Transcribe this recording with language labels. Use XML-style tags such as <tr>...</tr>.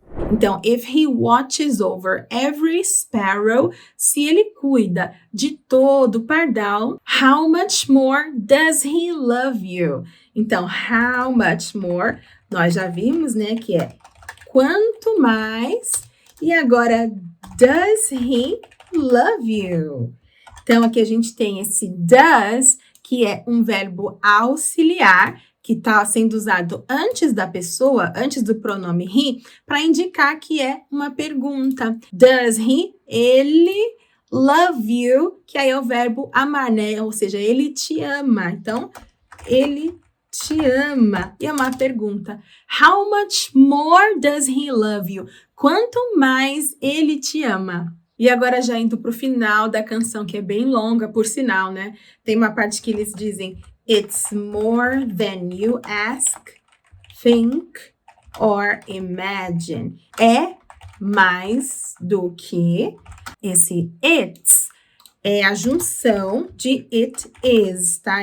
<en>Então, if he watches over every sparrow,</en> <pt>se ele cuida de todo pardal,</pt> <en>how much more does he love you?</en> <pt>Então, how much more, nós já vimos, né, que é quanto mais, e agora,</pt> <en>does he love you?</en> <pt>Então, aqui a gente tem esse does, que é um verbo auxiliar, que está sendo usado antes da pessoa, antes do pronome he, para indicar que é uma pergunta. Does he? Ele love you, que aí é o verbo amar, né? Ou seja, ele te ama. Então, ele te ama. E é uma pergunta.</pt> <en>How much more does he love you?</en> <pt>Quanto mais ele te ama? E agora já indo para o final da canção, que é bem longa, por sinal, né? Tem uma parte que eles dizem</pt> <en>It's more than you ask, think or imagine.</en> <pt>É mais do que esse it's é a junção de it is, tá?</pt>